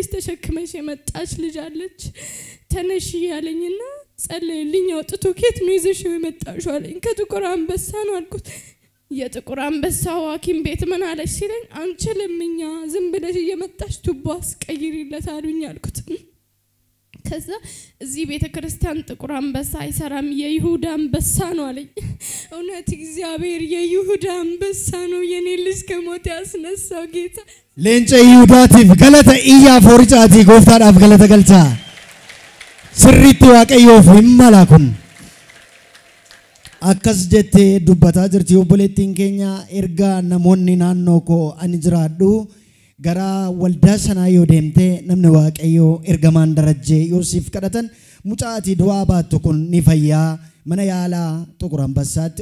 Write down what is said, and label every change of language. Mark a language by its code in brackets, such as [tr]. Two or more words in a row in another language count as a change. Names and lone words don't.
[am] ተሸክመሽ የመጣች ልጅ አለች ተነሺ ያለኝና ጸለይልኝ አውጥቶ ኬት ነው ይዘሽው የመጣሽው አለኝ ከጥቁር አንበሳ ነው አልኩት የጥቁር አንበሳ ሐኪም ቤት ምን አለሽ ሲለኝ አንችልምኛ ዝም ብለሽ እየመጣሽ ቱቦ አስቀይሪለት አሉኝ አልኩት ከዛ እዚህ ቤተክርስቲያን ጥቁር አንበሳ አይሰራም የይሁዳ አንበሳ ነው አለኝ እውነት እግዚአብሔር የይሁዳ አንበሳ ነው የኔ ልጅ ከሞት ያስነሳው ጌታ [om] Leencaa Yihudaatiif galata iyya foorichaatti Goftaadhaaf galata galchaa sirriitti Waaqayyoof yimalakkun akkas jettee dubbataa jirti obboleettiin keenya erga namoonni naannoo koo ani jiraadhu gara waldaa sanaa yoo deemte namni waaqayyoo ergamaan darajjee yoo siif kadhatan mucaatii du'aa baattu kun ni fayyaa mana yaalaa Xuqur Ambassaatti